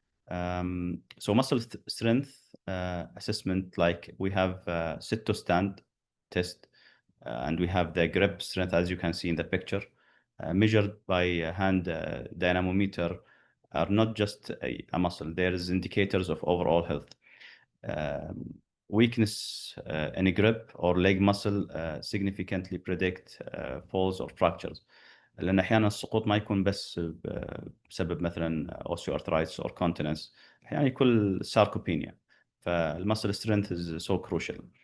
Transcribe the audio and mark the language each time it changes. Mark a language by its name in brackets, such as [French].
[English] So muscle strength assessment, like we have sit to stand test, and we have the grip strength, as you can see in the picture, measured by hand dynamometer, are not just a muscle. There is indicators of overall health. Weakness in a grip or leg muscle significantly predict falls or fractures. [Arabic] لأن أحيانا السقوط ما يكون بس بسبب مثلا osteoarthritis or continence، أحيانا يكون sarcopenia. [English] فالmuscle strength is so crucial.